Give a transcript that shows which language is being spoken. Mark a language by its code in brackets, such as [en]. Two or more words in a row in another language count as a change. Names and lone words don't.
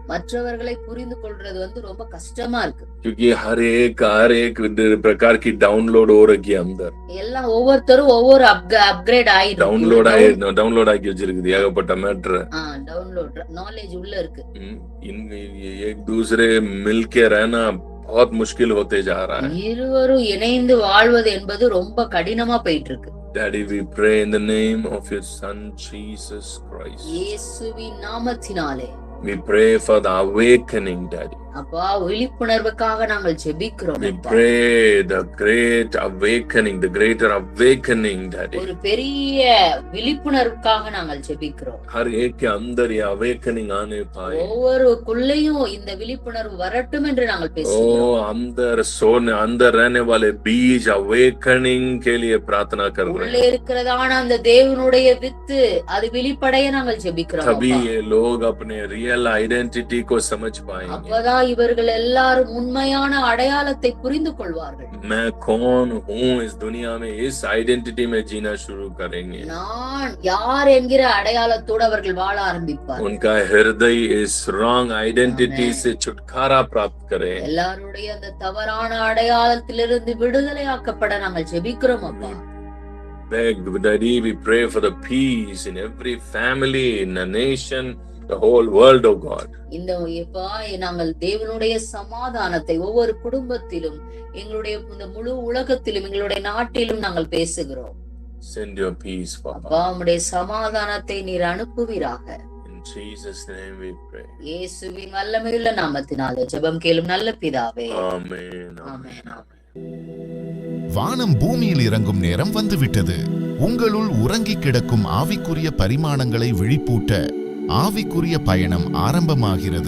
[ta] மற்றவர்களை புரிந்து கொள்றது ரொம்ப கஷ்டமா இருக்கு। [hi] क्योंकि हर एक प्रकार की डाउनलोड हो रही है अंदर। [ta] எல்லாம் ஒவ்வொருத்தரும் ஒவ்வொரு அப்கிரேட் ஆயிடுது। डाउनलोड ஆகி வச்சிருக்குது ஏகப்பட்ட மேட்டர்। [en] download knowledge [ta] உள்ள இருக்கு। [hi] एक दूसरे मिलके रहना बहुत मुश्किल होते जा रहा है। [ta] இருவரும் இணைந்து வாழ்வது என்பது ரொம்ப கடினமா போயிட்டு இருக்கு। [en] Daddy, we pray in the name of your son Jesus Christ. [ta] இயேசுவின் நாமத்தினாலே [en] We pray for the awakening, Daddy. [ta] அப்பா விழிப்புணர்வுக்காக நாங்கள் ஜெபிக்கிறோம்। [en] We pray the great awakening, the greater awakening, Daddy. [ta] ஒரு பெரிய விழிப்புணர்வுக்காக நாங்கள் ஜெபிக்கிறோம்। [hi] हर एक के अंदर ये awakening आने पाए। [ta] ஒவ்வொருக்குள்ளேயும் இந்த விழிப்புணர்வு வரட்டும் என்று நாங்கள் பேசுகிறோம்। [hi] अंदर रहने वाले बीज awakening के लिए प्रार्थना कर रहे हैं। [ta] உள்ளே இருக்கிறதான அந்த தேவனுடைய வித்து அது வெளிப்படைய நாங்கள் ஜெபிக்கிறோம்। [hi] तभी ये लोग अपने [en] real identity [hi] को समझ पाएंगे। [ta] அப்பதான் இவர்கள் எல்லாரும் உண்மையான அடையாளத்தை புரிந்து கொள்வார்கள். [hi] मैं कौन हूँ इस दुनिया में, इस आइडेंटिटी में जीना शुरू करेंगे. [ta] நான் யார் என்கிற அடையாளத்தோடு அவர்கள் வாழ ஆரம்பிப்பார்கள். [hi] उनका हृदय इस [en] wrong identity [hi] से छुटकारा प्राप्त करे. [ta] எல்லாருடைய அந்த தவறான அடையாளத்திலிருந்து விடுதலையாக்கப்பட நாங்கள் ஜெபிக்கிறோம் அப்பா. [en] Beg, Daddy, we pray for the peace in every family, in the nation, the whole world, oh God. [ta] இந்த நாங்கள் தேவனுடைய சமாதானத்தை ஒவ்வொரு குடும்பத்திலும், எங்களுடைய இந்த முழு உலகத்திலும், எங்களுடைய நாட்டிலும் நாங்கள் பேசுகிறோம். [en] Send your peace, Papa. [ta] அப்பா, உம்முடைய சமாதானத்தை நீர் அனுப்புவீராக. [en] In Jesus' name we pray. [ta] இயேசுவின் வல்லமையுள்ள நாமத்தினாலே ஜெபம் கேளும் நல்ல பிதாவே. [en] Amen. [ta] ஆமென். வானம் பூமியில் இறங்கும் நேரம் வந்துவிட்டது. உங்களுள் உறங்கி கிடக்கும் ஆவிக்குரிய பரிமாணங்களை விழிப்பூட்ட ஆவிக்குரிய பயணம் ஆரம்பமாகிறது.